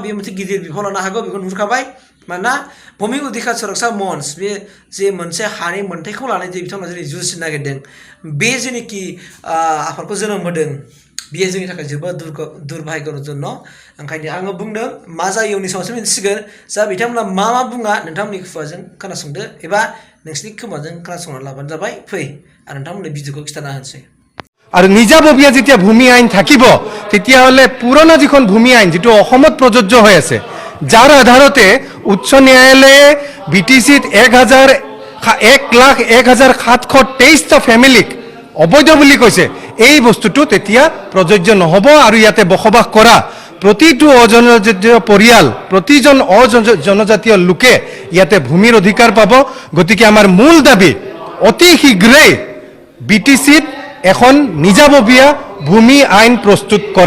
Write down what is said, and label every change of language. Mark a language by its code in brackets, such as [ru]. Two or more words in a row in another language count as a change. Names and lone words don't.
[brx] बे मोनसे गिदिर बिफाव लानो हागौ बेखौ नुहुरखाबाय मानोना भूमि अधिकार सुरक्षा मन्च बे जे मोनसे हानि मोनथायखौ लानाय जे बिथांमोना जेरै जुजिनो नागिरदों बे जेनेखि आफादखौ जोनोम होदों बियो जोंनि थाखाय जोबोद दुर्भाग्यजनक ओंखायनो आङो बुंदों मा जायो उननि समावसो मिन्थिसिगोन जा बिथांमोना मा बुङा नोंथांमोननि खुगाजों खोनासंदो एबा नोंसिनि खोमाजों खोनासंनानै लाबानो जाबाय फै आरो नोंथांमोननो भिडिअखौ खिन्थाना होनोसै [as] আৰু নিজাববীয়া যেতিয়া ভূমি আইন থাকিব তেতিয়াহ'লে পুৰণা যিখন ভূমি আইন যেটো অসমত প্ৰযোজ্য হৈ আছে যাৰ আধাৰতে উচ্চ ন্যায়ালয়ে বিটিচিত 1,01,723টা ফ্যামিলিক অবৈধ বুলি কৈছে এই বস্তুটো তেতিয়া প্ৰযোজ্য নহব আৰু ইয়াতে বসবাস কৰা প্ৰতিটো অজনজাতীয় পৰিয়াল প্ৰতিজন অজনজাতীয় লোকে ইয়াতে ভূমিৰ অধিকাৰ পাব গতিকে আমাৰ মূল দাবী অতি শীঘ্ৰেই বিটিচিত এখন নিজাববীয়া ভূমি আইন প্ৰস্তুত কৰা